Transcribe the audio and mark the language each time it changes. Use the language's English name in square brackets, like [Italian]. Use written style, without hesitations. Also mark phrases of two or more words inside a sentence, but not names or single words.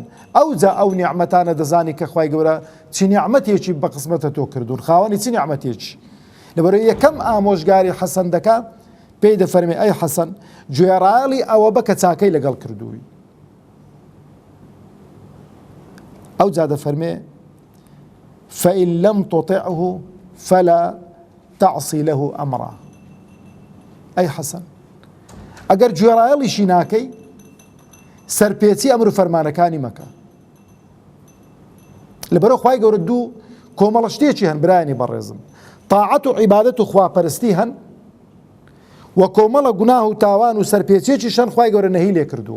[Central Kurdish] ئەوجا ئەو نیعمەتانە دەزانی کە خوای گەورە چی نیعمەتێکی بە قسمەتە تۆ کردوون، خاوەنی چی نیعمەتێکی. لەبەرەوەی یەکەم ئامۆژگاری حەسەن دەکا، پێی دەفەرمێ ئەی حەسەن گوێڕایەڵی ئەوە بە کە چاکەی لەگەڵ کردووی. ئەوجا دەفەرمێ [Arabic] فإن لم تطعه فلا تعصي له أمره. [Central Kurdish] ئەی حەسەن ئەگەر گوێڕایەڵیشی ناکەی سەرپێچی ئەمر و فەرمانەکانی مەکە. لەبەرەوە خوای گەورە دوو کۆمەڵە شتێکی هەن برایانی بەڕێزم، تاعەت و عیبادەت و خواپەرستی هەن، و کۆمەڵە گوناه و تاوان و سەرپێچێکیشان خوای گەورە نەهی لێ کردووە.